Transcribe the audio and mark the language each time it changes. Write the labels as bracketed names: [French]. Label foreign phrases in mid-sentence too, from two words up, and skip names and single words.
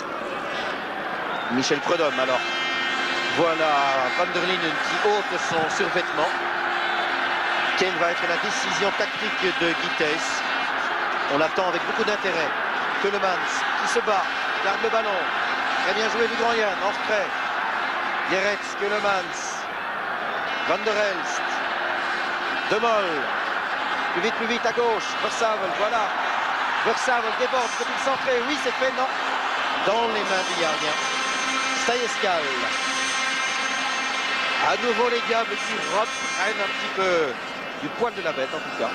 [French] Michel Prudhomme alors. Voilà Van der Linden qui ôte son survêtement. Quelle va être la décision tactique de Gittens? On l'attend avec beaucoup d'intérêt. Keulemans qui se bat, garde le ballon. Très bien joué du grand Yann, en retrait. Geretz, Keulemans. Van der Elst. De Mol. Plus vite à gauche. Versavel, voilà. Versavel déborde, peut-il centrer? Oui, c'est fait, non. Dans les mains du gardien. Stayeskal. À nouveau les Diables qui reprennent un petit peu du poil de la bête en tout cas.